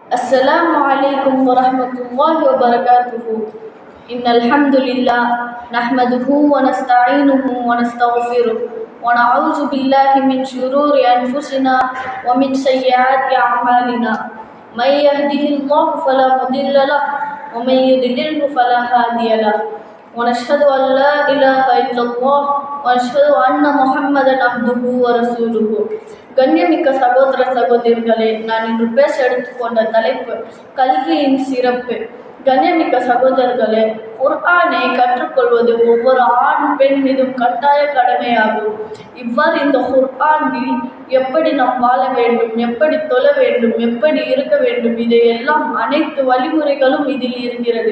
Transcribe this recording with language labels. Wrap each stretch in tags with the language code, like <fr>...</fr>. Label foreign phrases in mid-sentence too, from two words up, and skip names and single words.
<ar>السلام عليكم ورحمة الله وبركاته. إن الحمد لله نحمده ونستعينه ونستغفره ونعوذ بالله من شرور أنفسنا ومن سيئات أعمالنا. من يهده الله فلا مضل له ومن يضلله فلا هادي له. ونشهد أن لا إله إلا الله ونشهد أن محمدا عبده ورسوله.</ar> <ta>கண்ணியமிக்க சகோதர சகோதரிகளே, நான் இன்று பேச எடுத்துக்கொண்ட தலைப்பு கல்வியின் சிறப்பு. கண்ணியமிக்க சகோதரர்களே, குர்ஆனை கற்றுக்கொள்வது ஒவ்வொரு ஆண் பெண் மீதும் கட்டாய கடமையாகும். இவ்வாறு இந்த குர்ஆனில் எப்படி நாம் வாழ வேண்டும், எப்படி தொழ வேண்டும், எப்படி இருக்க வேண்டும், இதையெல்லாம் அனைத்து வழிமுறைகளும் இதில் இருக்கிறது.</ta>